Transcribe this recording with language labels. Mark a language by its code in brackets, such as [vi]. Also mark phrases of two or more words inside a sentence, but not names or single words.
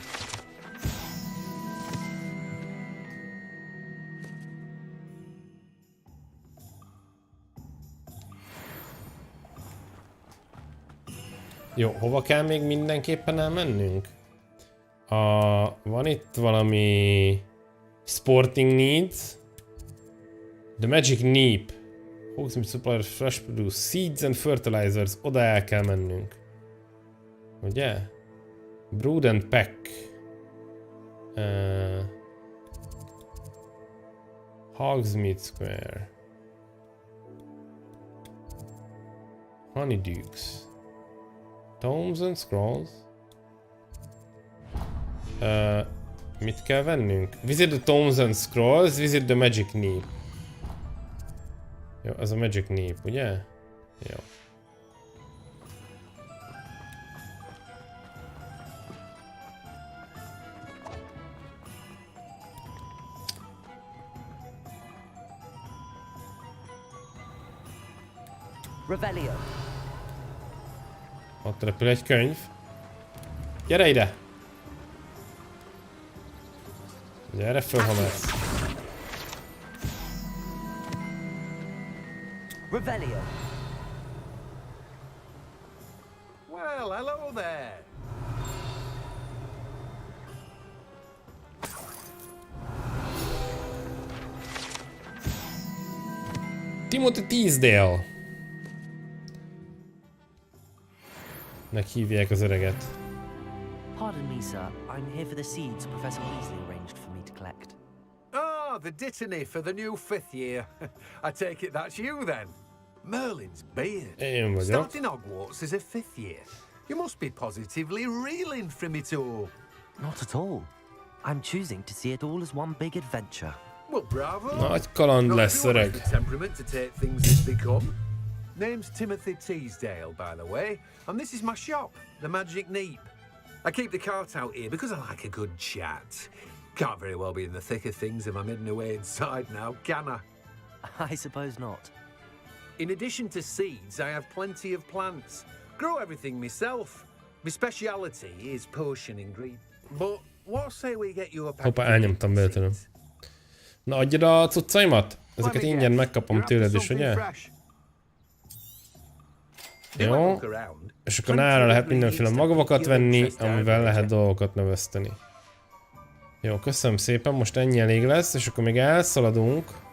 [hu] Jó, hova kell még mindenképpen elmennünk? Van itt valami... [en] Sporting needs. The magic neep. Hogsmeade supplier fresh produce. Seeds and fertilizers. [hu] Oda el kell mennünk. Ugye? [en] Brood and pack. Hogsmeade Square. Honeydukes. Tomes and Scrolls. [hu] Mit kell vennünk? [en] Visit the Tomes and Scrolls, visit the Magic Neep. [hu] Jó, az a Magic Neep, ugye? Jó. Revelio. Ott repül egy könyv. Gyere ide! Gyere föl, ha mehetsz. Revelio. [en] Well, hello there. Timothy Teasdale. [hu] Nek hívják az öreget. [en] Pardon me, sir. I'm here for the seeds Professor Weasley arranged for me to collect. Ah, the dittany for the new 5th year. I take it that's you then. Merlin's beard. [hu] Én vagyok. [en] Starting Hogwarts as a 5th year. You must be positively reeling from it all. Not at all. I'm choosing to see it all as one big adventure. Well, bravo. [hu] Nagy kaland lesz, öreg. [en] The temperament to take things as they come. Name's Timothy Teasdale, by the way, and this is my shop, the Magic Neep. I keep the cart out here because I like a good chat. Can't very well be in the thick of things if I'm hidden away inside now, can I? I suppose not. In addition to seeds, I have plenty of plants. Grow everything myself. My speciality is potion ingredients. But what say we get you a pack [hu] Hoppá, elnyomtam véletlenül. Na, adjad a cuccaimat? Ezeket ingyen megkapom tőled is, ugye? Jó. És akkor nála lehet mindenféle magvakat venni, amivel lehet dolgokat növeszteni. Jó, köszönöm szépen, most ennyi elég lesz, és akkor még elszaladunk.